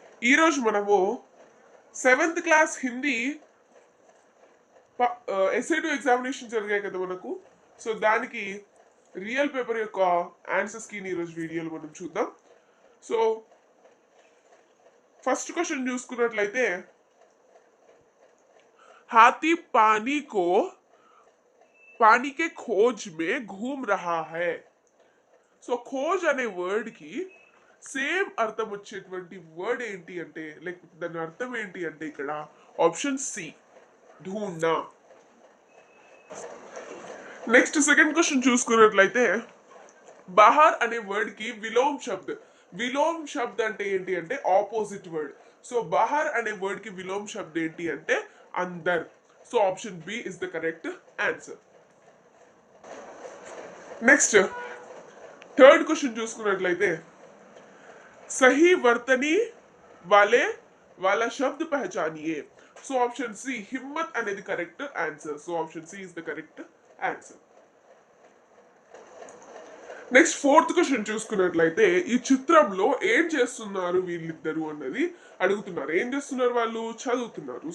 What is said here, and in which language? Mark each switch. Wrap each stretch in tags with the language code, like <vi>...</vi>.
<te>ఈరోజు మనము 7th class Hindi ఎస్ఏ2 examination జరిగాయి కదా మనకు. సో దానికి రియల్ పేపర్ యొక్క ఆన్సర్స్కి ఈరోజు వీడియోలో మనం చూద్దాం. సో ఫస్ట్ క్వశ్చన్ చూసుకున్నట్లయితే,</te> <hi>हाथी पानी के खोज में घूम रहा है.</hi> <te>సో ఖోజ్ అనే వర్డ్ కి సేమ్ అర్థం వచ్చేటువంటి వర్డ్ ఏంటి అంటే, లైక్ దాని అర్థం ఏంటి అంటే ఇక్కడ option C, ఢూంढना. Next second question చూసుకున్నట్లయితే, బాహర్ అనే వర్డ్ కి విలోమ్ శబ్ద్ అంటే ఏంటి అంటే ఆపోజిట్ వర్డ్. సో బాహర్ అనే వర్డ్ కి విలోమ్ శబ్ద్ ఏంటి అంటే అందర్.</te> <en>So option B is the correct answer.</en> <te>Next third question చూసుకున్నట్లయితే,</te> <hi>सही वर्तनी वाले वाला शब्द पहचानिए.</hi> <en>so option C, హిమ్మత్</en> <te>అనేది</te> <en>Correct answer. So option C is the correct answer.</en> <te>Next fourth question చూసుకున్నట్లయితే, ఈ చిత్రంలో ఏం చేస్తున్నారు వీళ్ళిద్దరు అన్నది అడుగుతున్నారు. ఏం చేస్తున్నారు వాళ్ళు? చదువుతున్నారు.</te>